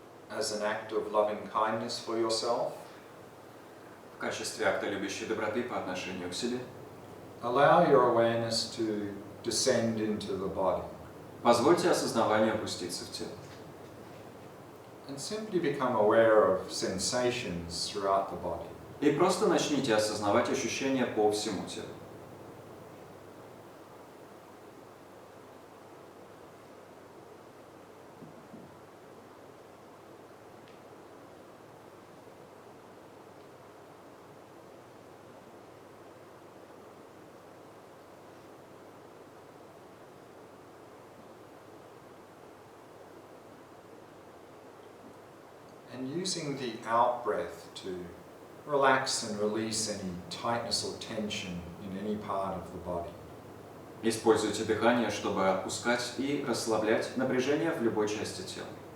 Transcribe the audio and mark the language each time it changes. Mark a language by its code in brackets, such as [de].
[en] As an act of loving kindness for yourself, [ru] в качестве акта любящей доброты по отношению к себе, [en] allow your awareness to descend into the body. [ru] Позвольте осознаванию опуститься в тело. [en] And simply become aware of sensations throughout the body. [ru] И просто начните осознавать ощущения по всему телу. [en] And using the out breath to relax and release any tightness or tension in any part of the body. [ru] Используйте дыхание, чтобы отпускать и расслаблять напряжение в любой части тела.